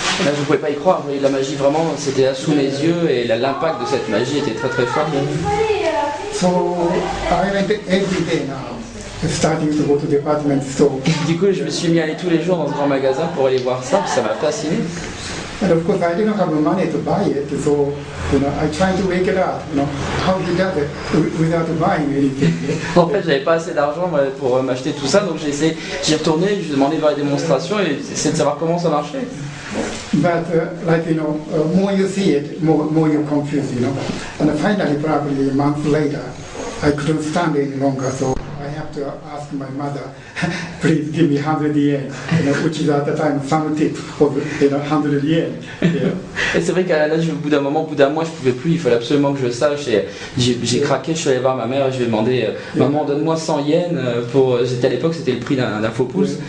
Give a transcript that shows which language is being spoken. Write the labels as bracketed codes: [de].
[fr] Là, je ne pouvais pas y croire, je voyais de la magie vraiment, c'était là sous mes yeux et l'impact de cette magie était très très fort. [en] So I went every day now, starting to go to department store. [fr] Du coup, je me suis mis à aller tous les jours dans ce grand magasin pour aller voir ça, puis ça m'a fasciné. [en] And of course, I didn't have the money to buy it, so I tried to work it out. How he does it without buying anything. [fr] En fait, j'avais pas assez d'argent pour m'acheter tout ça, donc j'y retournais, je demandais vers les démonstrations et j'essayais de savoir comment ça marchait. [en] But more you see it, more you're confused. And finally, probably a month later, I couldn't stand it any longer, so I have to ask my mother, please give me 100 yen, which is at the time some tip of 100 yen. [fr] Et c'est vrai qu'à l'âge, au bout d'un moment, au bout d'un mois, je pouvais plus, il fallait absolument que je sache. Et j'ai craqué, je suis allé voir ma mère et je lui ai demandé, maman, donne-moi 100 yens pour. J'étais à l'époque, c'était le prix d'un faux pouce.